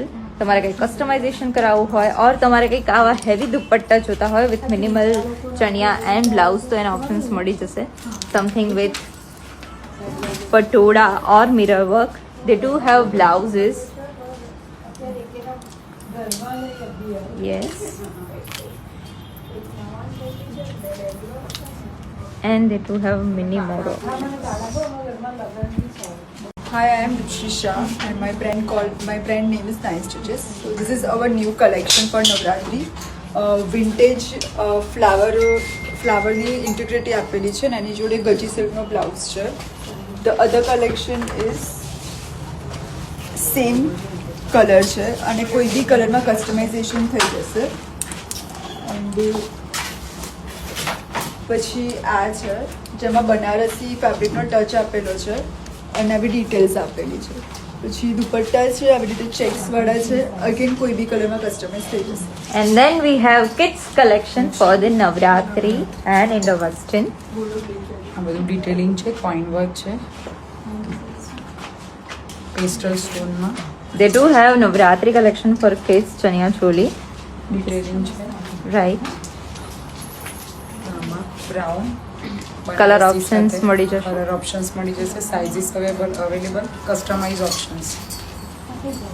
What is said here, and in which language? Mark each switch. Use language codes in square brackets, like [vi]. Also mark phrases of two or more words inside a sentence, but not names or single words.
[gu] તમારે કંઈક કસ્ટમાઇઝેશન કરાવવું હોય ઓર તમારે કંઈક આવા હેવી દુપટ્ટા જોતા હોય [en] with minimal [gu] ચણિયા [en] and blouse, [gu] તો એના ઓપ્શન્સ મળી જશે. [en] something with પટોળા or mirror work. they do have blouses. yes. And they do have many more options. Hi, I am Ruchisha and my brand name is Nice Stitches. So this is our new collection for Navratri. Vintage flower [gu] ની ઇન્ટિગ્રિટી આપેલી છે અને એની જોડે ગજી સિલ્કનો બ્લાઉઝ છે. [en] The other collection is same color [gu] છે અને કોઈ બી કલરમાં કસ્ટમાઇઝેશન થઈ જશે. એન્ડ પછી આ છે જેમાં બનારસી ફેબ્રિકનો ટચ આપેલો છે અને આવી ડિટેલ્સ આપેલી છે. પછી દુપટ્ટા છે આવી રીતે ચેક્સવાળા છે, અગેન કોઈ બી કલરમાં કસ્ટમાઇઝ થઈ જશે. [en] And then we have kids collection for the Navratri and Indo-Western. [gu] આ બધું ડિટેલિંગ છે, [en] coin work [gu] છે, [en] pastel stoneમાં They do have Navratri collection for kids [gu] ચણિયા ચોળી. ડિટેલિંગ છે. [en] Right. [gu] આમાં બ્રાઉન [en] Color options [gu] મળી જશે. [en] color options [gu] મળી જશે. [en] sizes available, customize options.